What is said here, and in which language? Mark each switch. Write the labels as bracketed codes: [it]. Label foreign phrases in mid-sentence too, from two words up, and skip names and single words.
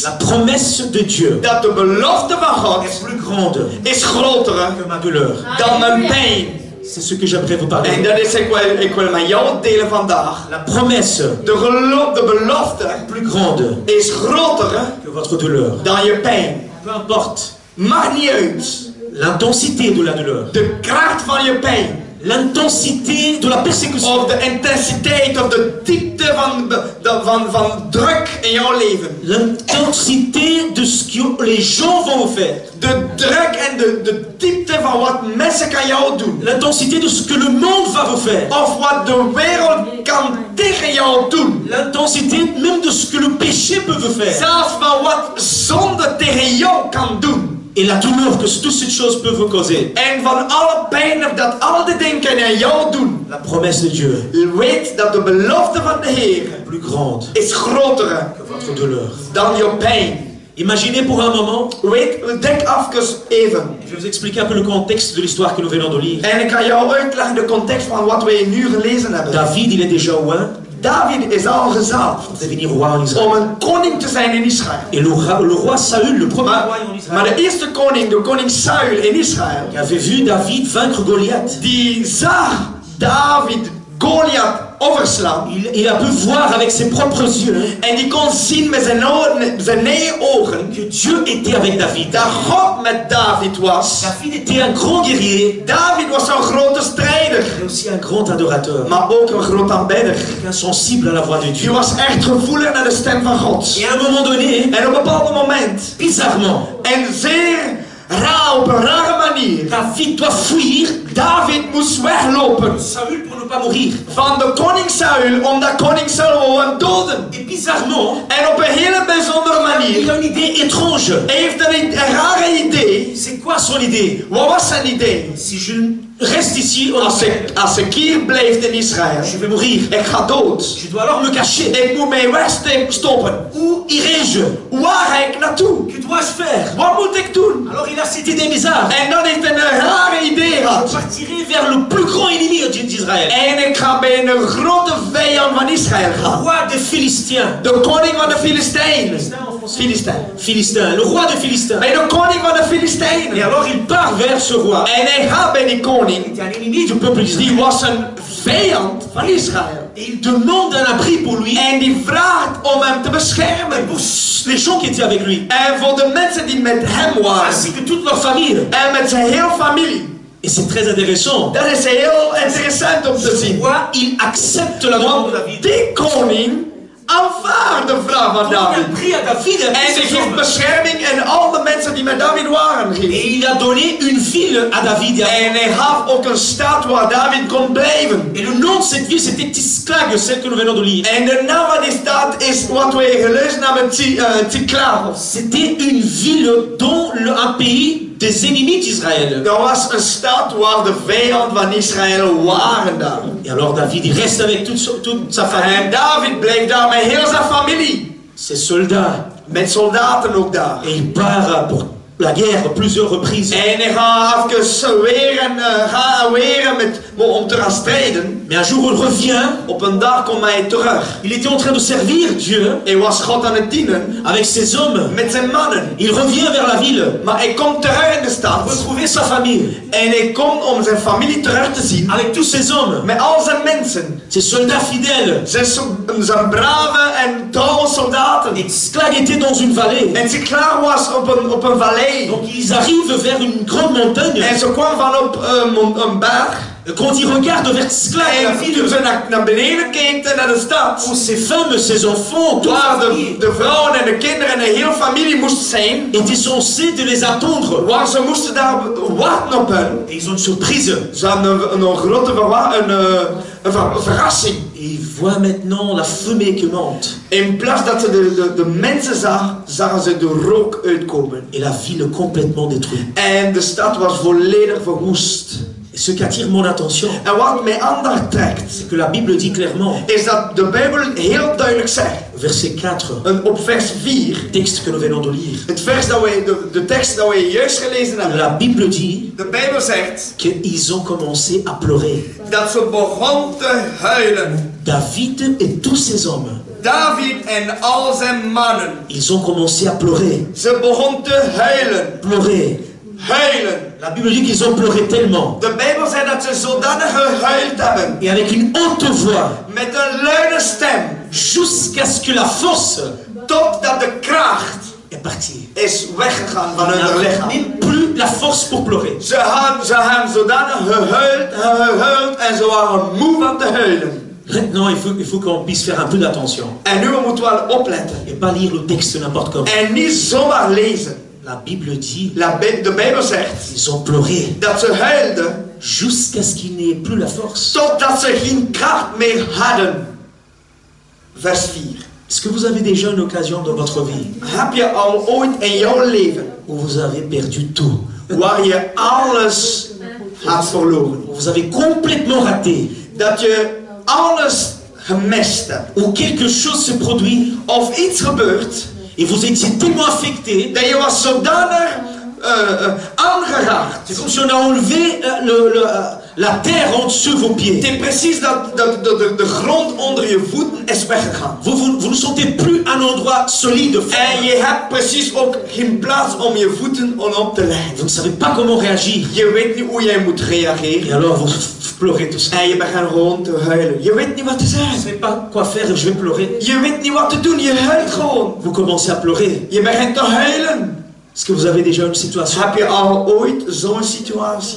[fr] la promesse de Dieu [nl] Dat de belofte van God [fr] est plus grande [nl] is groter [fr] que ma douleur. [nl] dan mijn pijn. [fr] C'est ce que j'aimerais vous parler. [nl] En dat is ik wil met jou delen vandaag. [fr] La promesse [nl] De belofte [fr] plus grande [nl] is groter [fr] que votre douleur. [nl] dan je pijn. [fr] Peu importe [nl] Maakt niet uit. [fr] l'intensité de la douleur, [nl] De kracht van je pijn. [fr] l'intensité de la persécution, [nl] Of de intensiteit of de diepte van druk in jouw leven. [fr] l'intensité de ce que les gens vont vous faire, [nl] De druk en de diepte van wat mensen kan jou doen. [fr] l'intensité de ce que le monde va vous faire, [nl] Of wat de wereld kan tegen jou doen. [fr] l'intensité même de ce que le péché peut vous faire, [nl] Zelfs van wat zonde tegen jou kan doen. [fr] et la douleur que toutes ces choses peuvent vous causer. [nl] En van alle pijn dat al die dingen kan aan jou doen. [fr] La promesse de Dieu [nl] Weet dat de belofte van de Heer [fr] est plus grande [nl] is groter [fr] que votre douleur. [nl] dan je pijn. [fr] Imaginez pour un moment, [nl] Denk even. [fr] je vais vous expliquer un peu le contexte de l'histoire que nous venons de lire. [nl] En ik ga jou uitleggen de context van wat wij nu gelezen hebben. [fr] David, il est déjà oint [nl] David is al gezalfd [fr] pour devenir roi en Israël. [nl] om een koning te zijn in Israël. [fr] Et le roi Saül, le premier roi en [nl] Maar [fr] Israël, [nl] de eerste koning, de koning Saul in Israël, [fr] qui avait vu David vaincre Goliath, [nl] die zag David Goliath overslaan. [fr] il a pu voir avec ses propres yeux [nl] En die kon zien met zijn eigen ogen [fr] que Dieu était avec David. [nl] dat God met David was. [fr] David était un grand guerrier, [nl] David was een grote strijder, [fr] mais aussi un grand adorateur, [nl] maar ook een groot aanbidder. [fr] quelqu'un sensible à la voix de [nl] Die [fr] Dieu. [nl] was echt gevoelig naar de stem van God. [fr] Et à un moment donné, [nl] En op een bepaald moment, [fr] bizarrement, [nl] en zeer raar, op een rare manier, [fr] David doit fuir [nl] David moest weglopen [fr] Saül pour ne pas mourir. [nl] van de koning Saul, omdat koning Saul wou hem doden. [fr] Et bizarrement, [nl] En op een hele bijzondere [fr] il [nl] manier [fr] a une idée étrange. [nl] hij heeft een rare idee. [fr] C'est quoi son idée? [nl] Wat was zijn idee? [fr] Si je reste ici, [nl] Als ik hier blijf in Israël, [fr] je vais mourir. [nl] ik ga dood. [fr] Je dois alors me cacher. [nl] Ik moet mij wegstoppen. [fr] Où irai-je? [nl] Waar ga ik naartoe? [fr] Que dois-je faire? [nl] Wat moet ik doen? [fr] Alors il a cette idée bizarre. [nl] En dan heeft hij een rare idee [fr] Je [nl] gehad. [fr] partirai vers le plus grand ennemi d'Israël. [nl] En ik ga bij een grote vijand van Israël gaan. [fr] Roi des Philistins. [nl] De koning van de Filistijnen. [fr] Philistin, le roi des Philistins. [nl] Bij de koning van de [fr] Et [nl] Filistijnen. [fr] alors il part vers ce roi. [nl] En hij gaat bij die koning. [fr] Il était un ennemi du peuple [nl] Die [fr] d'Israël. [nl] was een vijand van Israël. [fr] Et il demande un abri pour lui [nl] En die vraagt om hem te [fr] et [nl] beschermen. [fr] pour les gens qui étaient avec lui, [nl] En voor de mensen die met hem waren. [fr] ainsi que toute leur famille. [nl] En met zijn hele familie. [fr] Et c'est très intéressant. [nl] Dat is heel interessant om te zien. [fr] Roi, il accepte la demande [nl] Want [fr] de David. [nl] die koning aanvaardt de vrouw van [fr] Donc [nl] David. [fr] elle prie à David, elle [nl] En [fr] prie [nl] ze [fr] ses [nl] geeft [fr] hommes. [nl] bescherming en al de mensen die met David waren. [fr] Et il a donné une ville à David. [nl] En hij gaf ook een stad waar David kon blijven. [fr] Et le nom de cette ville, c'était Tisklag, celle que nous venons de lire. [nl] En de naam van die stad is wat wij gelezen hebben, Tsiklag. [fr] C'était une ville dont un pays des ennemis d'Israël. [nl] Dat was een stad waar de vijand van Israël waren daar. [fr] Et alors David, il reste avec toute sa famille. [nl] En David bleef daar met heel zijn familie. [fr] Ses soldats. [nl] Met soldaten ook daar. [fr] Et il part pour la guerre plusieurs reprises. [nl] En hij gaat even weer om te gaan strijden. [fr] Mais un jour il revient. [nl] Op een dag komt hij terug. [fr] Il était en train de servir Dieu. [nl] Hij was God aan het dienen. [fr] Avec ses hommes. [nl] Met zijn mannen. [fr] Il revient vers la ville. [nl] Maar hij komt terug in de stad. [fr] Pour retrouver sa famille. [nl] En hij komt om zijn familie terug te zien. [fr] Avec tous ses hommes. [nl] Met al zijn mensen. [fr] Ses soldats fidèles. [nl] Zijn brave en trouwe soldaten. [fr] Et Tsiklag était dans une vallée. [nl] En Tsiklag was op een vallei. [fr] Donc ils arrivent vers une grande montagne. [nl] En ze kwam van op een berg. [fr] Quand ils regardent vers Tsiklag, la [nl] En [fr] ville, [nl] toen ze naar beneden keken naar de stad. [fr] où ses femmes, ses enfants, toute [nl] Waar [fr] la famille [nl] de vrouwen en de kinderen en de hele familie moest zijn. [fr] étaient censés de les attendre. [nl] Waar ze moesten daar wachten op hen. [fr] Et ils ont une surprise. [nl] Ze hadden een grote verrassing. [fr] Et ils voient maintenant la fumée qui monte. [nl] In plaats dat ze de mensen zagen ze de rook uitkomen. [fr] Et la ville complètement détruite. [nl] En de stad was volledig verwoest. [fr] Et ce qui attire mon attention, [nl] En wat mij aandacht trekt, [fr] c'est que la Bible dit clairement, [nl] is dat de Bijbel heel duidelijk zegt. [fr] verset 4, [nl] Op vers 4. [fr] texte que nous venons de lire. [nl] Het vers dat de tekst dat wij juist gelezen hebben. [fr] La Bible dit [nl] De Bijbel zegt [fr] qu'ils ont commencé à pleurer. [nl] dat ze begon te huilen. [fr] David et tous ses hommes, [nl] David en al zijn mannen. [fr] ils ont commencé à pleurer. [nl] Ze begon te huilen. [fr] Pleurer. [nl] Huilen. [fr] La Bible dit qu'ils ont pleuré tellement. [nl] De Bijbel zegt dat ze zodanig gehuild hebben. [fr] Et avec une haute voix. [nl] Met een luide stem. [fr] Jusqu'à ce que la force [nl] Totdat de kracht [fr] est partie. [nl] is weggegaan van [fr] On [nl] hun [fr] n'avait [nl] lichaam. [fr] même plus la force pour pleurer. [nl] Ze hebben zodanig gehuild en ze waren moe van te huilen. [fr] Maintenant, il faut qu'on puisse faire un peu d'attention. [nl] En nu moeten we wel opletten. [fr] Et pas lire le texte n'importe comment. [nl] En niet zomaar lezen. [fr] La Bible dit [nl] De Bijbel zegt [fr] ils ont pleuré [nl] dat ze huilden [fr] jusqu'à ce qu'il n'y ait plus la force. [nl] totdat ze geen kracht meer hadden. [fr] Vers 4. Est-ce que vous avez déjà une occasion dans votre vie [nl] Heb je al ooit in jouw leven [fr] où vous avez perdu tout, [nl] waar je alles hebt verloren? [fr] où vous avez complètement raté, [nl] Dat je alles gemist hebt. [fr] où quelque chose se produit [nl] Of iets gebeurt [fr] et vous étiez tellement affecté, [nl] dat je was zodanig aangeraakt. [fr] c'est comme si on a enlevé la terre en dessous de vos pieds. [nl] Het is precies dat de grond onder je voeten is weggegaan. [fr] Vous ne sentez plus un endroit solide. [nl] En je hebt precies ook geen plaats om je voeten op te leggen. [fr] Vous ne savez pas comment réagir. [nl] Je weet niet hoe jij moet [fr] Et [nl] reageren. [fr] alors vous pleurez tout ça. [nl] En je begint gewoon te huilen. Je weet niet wat te [fr] Je ne [nl] zeggen. [fr] sais pas quoi faire, je vais pleurer. [nl] Je weet niet wat te doen. Je huilt gewoon. [fr] Vous commencez à pleurer. [nl] Je begint te huilen. [fr] Est-ce que vous avez déjà une situation? [nl] Heb je al ooit zo'n situatie?